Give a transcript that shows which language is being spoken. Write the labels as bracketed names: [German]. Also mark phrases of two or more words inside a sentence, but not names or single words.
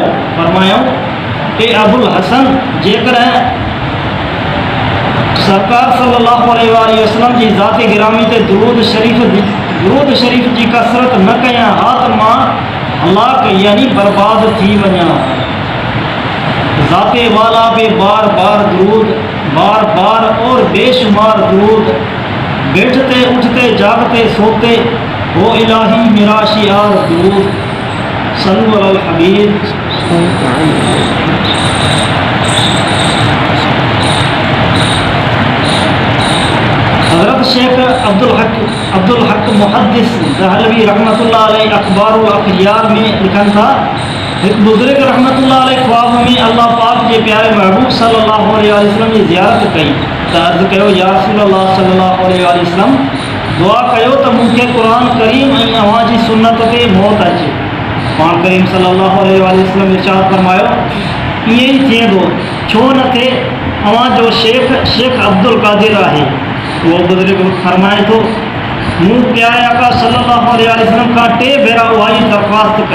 [Sindhi] फरमायो, ए अबुल हसन, जेकॾहिं सरकार [Arabic] صلى الله عليه وسلم [Sindhi] जी ज़ात गिरामी ते दुरूद शरीफ जी कसरत न कयां हा त मां हलाक यानी बर्बाद थी वञा। [Urdu] ذاتِ والا پہ بار بار درود، بار بار اور بے شمار درود، بیٹھتے اٹھتے جاگتے سوتے وہ الٰہی میرا شعار درود. [Arabic] صلوا على الحبيب. [Sindhi] हज़रत शेख अब्दुल हक मुहद्दिस दहलवी [Arabic] رحمة الله عليه [Sindhi] अखबारुल अखयार में लिखन था, [Urdu] ایک بزرگ [Arabic] رحمة الله عليه [Urdu] خواب میں اللہ پاک کے پیارے محبوب [Arabic] صلى الله عليه وسلم [Urdu] کی زیارت [Sindhi] कई त अर्ज़ कयो, [Arabic] يا رسول الله صلى الله عليه وسلم, [Sindhi] दुआ कयो त मूंखे क़ुरान करीम ऐं अवां जी सुन्नत ते मौत अचे। पाण करीम [Arabic] صلى الله عليه وسلم [Sindhi] इरशाद फरमायो, ईअं ई थिए थो, छो न थिए? अवां जो शेख अब्दुल कादिर आहे। वो बुजुर्ग फरमाए थो, मूं प्यारे आका [Arabic] صلى الله عليه وسلم [Sindhi] खां 3 भेरा उहा ई दरख़्वास्त कई।